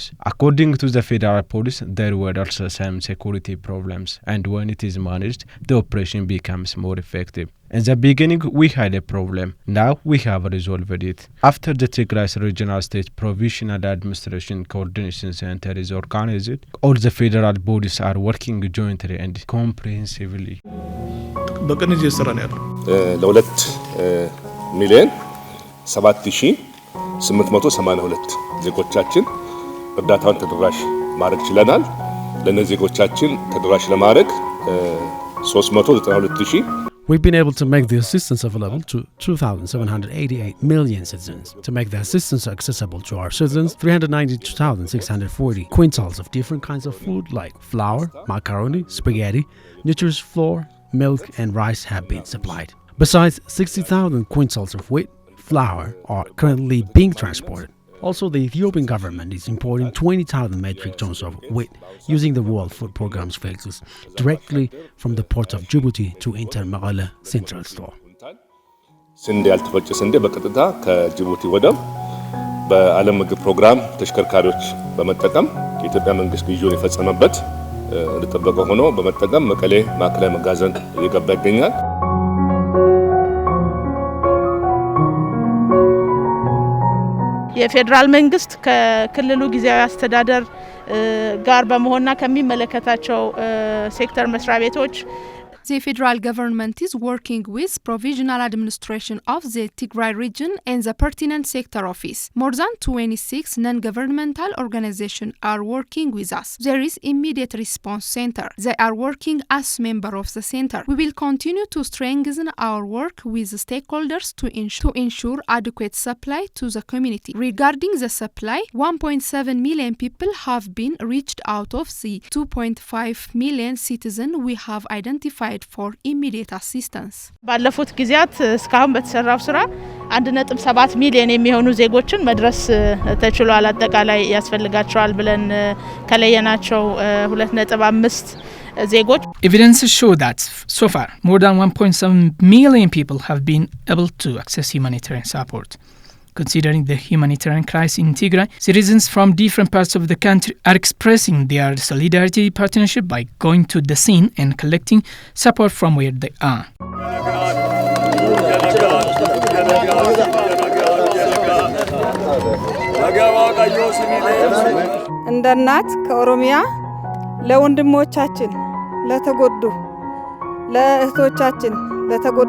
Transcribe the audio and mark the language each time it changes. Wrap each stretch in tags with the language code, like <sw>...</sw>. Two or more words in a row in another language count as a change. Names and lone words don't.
<en>According to the federal police, there were also some security problems, and when it is managed, the operation becomes more effective. In the beginning, we had a problem. Now we have resolved it. After the Tigray Regional State Provisional Administration Coordination Center is organized, all the federal bodies are working jointly and comprehensively.</en> <am>በቅንጅት እየሰራ ነው ያለው ለ2 ሚሊዮን 7,882 ዜጎቻችን እርዳታውን ተደራሽ ማድረግ ችለናል። ለነዚህ ዜጎቻችን ተደራሽ ለማድረግ 392,000</am> <en>We've been able to make the assistance available to 2,788 million citizens. To make the assistance accessible to our citizens, 392,640 quintals of different kinds of food like flour, macaroni, spaghetti, nutritious flour, milk and rice have been supplied. Besides, 60,000 quintals of wheat, flour are currently being transported. Also, the Ethiopian government is importing 20,000 metric tons of wheat using the World Food Programme's vehicles directly from the port of Djibouti to enter Mekelle Central Store.</en> <am>ስንዴ ያልተፈጨ ስንዴ በቀጥታ ከጅቡቲ ወደብ በዓለም ምግብ ፕሮግራም ተሽከርካሪዎች በመጠቀም የኢትዮጵያ መንግስት ግዢውን የፈጸመበት እንደተጠበቀ ሆኖ በመጠቀም መቀሌ ማዕከላዊ መጋዘን እየገባ ይገኛል። የፌደራል መንግስት ከክልሉ ጊዜያዊ አስተዳደር ጋር በመሆንና ከሚመለከታቸው ሴክተር መስሪያ ቤቶች</am> <en>The federal government is working with provisional administration of the Tigray region and the pertinent sector office. More than 26 non-governmental organizations are working with us. There is immediate response center. They are working as member of the center. We will continue to strengthen our work with the stakeholders to ensure adequate supply to the community. Regarding the supply, 1.7 million people have been reached out of the 2.5 million citizens we have identified for immediate assistance.</en> <am>ባለፉት ጊዜያት እስካሁን በተሰራው ስራ 1.7 ሚሊዮን የሚሆኑ ዜጎችን መድረስ ተችሏል። አጠቃላይ ያስፈልጋቸዋል ብለን ከለየናቸው 2.5 ዜጎች</am> <en>Evidences show that so far more than 1.7 million people have been able to access humanitarian support. Considering the humanitarian crisis in Tigray, citizens from different parts of the country are expressing their solidarity partnership by going to the scene and collecting support from where they are.</en> <am>እንደ እናት ከኦሮሚያ ለወንድሞቻችን ለተጎዱ ለእህቶቻችን ለተጎዱ</am>